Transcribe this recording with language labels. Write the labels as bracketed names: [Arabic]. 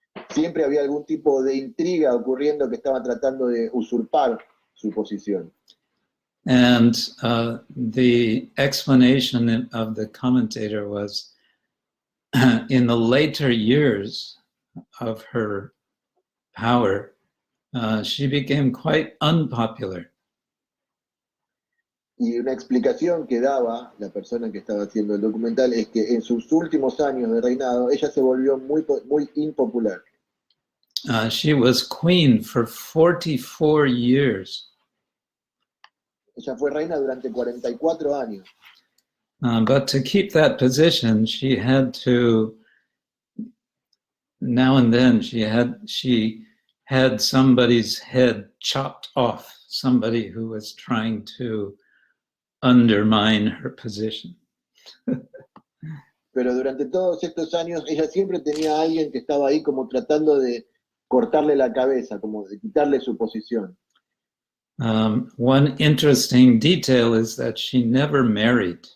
[Spanish] Siempre había algún tipo de intriga ocurriendo que estaba tratando de usurpar su posición. [English] And the explanation of the commentator was in the later years of her power, she became quite unpopular. [Spanish] Y una explicación que daba la persona que estaba haciendo el documental es que en sus últimos años de reinado ella se volvió muy impopular. [English] She was queen for 44 years. [Spanish] Ella fue reina durante 44 años. [English] But to keep that position, she had to, now and then, she had somebody's head chopped off, somebody who was trying to undermine her position. [Spanish] Pero durante todos estos años ella siempre tenía a alguien que estaba ahí como tratando de cortarle la cabeza, como de quitarle su posición. [English] One interesting detail is that she never married.